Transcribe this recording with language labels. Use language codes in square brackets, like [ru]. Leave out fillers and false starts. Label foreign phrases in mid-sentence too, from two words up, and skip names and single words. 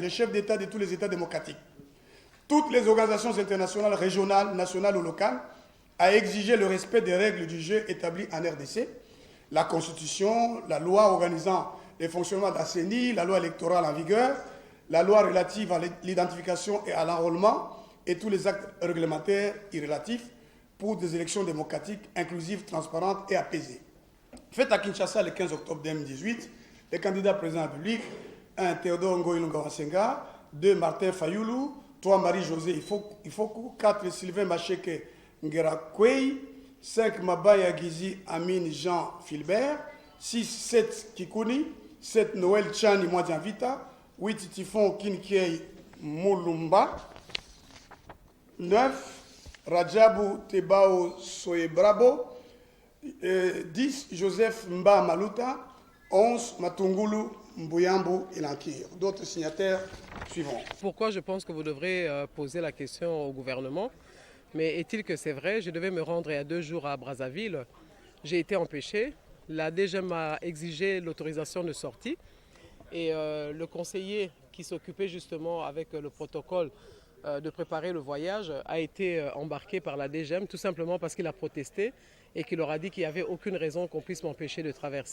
[fr] les chefs d'État de tous les États démocratiques, toutes les organisations internationales régionales, nationales ou locales, à exiger le respect des règles du jeu établies en RDC, la Constitution, la loi organisant le fonctionnement de la CENI, la loi électorale en vigueur, la loi relative à l'identification et à l'enrôlement et tous les actes réglementaires y relatifs pour des élections démocratiques, inclusives, transparentes et apaisées. Fait à Kinshasa le 15 octobre 2018, les candidats présidents de la République, 1. Théodore Ngoïlunga Wasenga, 2. Martin Fayoulou, 3. Marie-Josée Ifoku, 4. Sylvain Macheke Ngerakwei, 5. Mabaya Gizi Amin Jean Filbert, 6. 7. Kikuni, 7. Noël Chani Mwadjanvita, 8. Tifon Kinkiei Moulumba, 9. Rajabu Tebao Soebrabo, 10. Joseph Mba Maluta, 11. Matungulu Mbuyambu Ilankir. D'autres signataires suivront. Pourquoi je pense que vous devrez poser la question au gouvernement? Mais est-il que c'est vrai? Je devais me rendre il y a 2 jours à Brazzaville. J'ai été empêché. La DG m'a exigé l'autorisation de sortie. Et le conseiller qui s'occupait justement avec le protocole de préparer le voyage a été embarqué par la DGM tout simplement parce qu'il a protesté et qu'il leur a dit qu'il n'y avait aucune raison qu'on puisse m'empêcher de traverser.